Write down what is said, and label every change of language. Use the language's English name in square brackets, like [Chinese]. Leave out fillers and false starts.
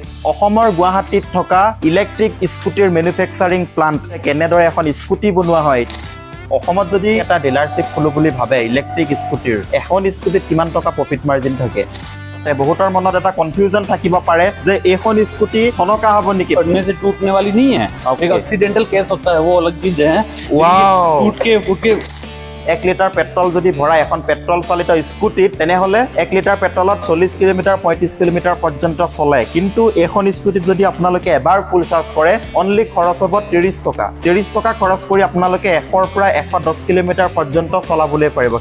[Assamese] অসমৰ গুৱাহাটীত থকা ইলেক্ট্ৰিক স্কুটিৰ মেনুফেকচাৰিং প্লান্ট কেনেদৰে এখন স্কুটি বনোৱা হয়। অসমত যদি এটা ডিলাৰশ্বিপ খোলো বুলি ভাবে ইলেক্ট্ৰিক স্কুটিৰ এখন স্কুটিত কিমান টকা প্ৰফিট মাৰ্জিন থাকে। বহুতৰ মনত এটা কনফিউজন থাকিব পাৰে যে এইখন স্কুটি সনকা হ'ব নেকি। [Hindi] पड़ने से टूटने वाली नहीं है। एक एक्सीडेंटल केस होता है, वो अलग चीज है। वाओ। फूट के [Assamese] 1 লিটাৰ পেট্ৰল যদি ভৰাই এখন পেট্ৰল চালিত স্কুটিত তেনেহলে 1 লিটাৰ পেট্ৰলত 40 কিলোমিটাৰ 35 কিলোমিটাৰ পৰ্যন্ত চলে। কিন্তু এখন স্কুটিত যদি আপোনালোকে এবাৰ ফুল চাৰ্জ কৰে অনলি খৰচ হ'ব 30 টকা। 30 টকা খৰচ কৰি আপোনালোকে 100ৰ পৰা 110 কিলোমিটাৰ পৰ্যন্ত চলাবলৈ পাৰিব।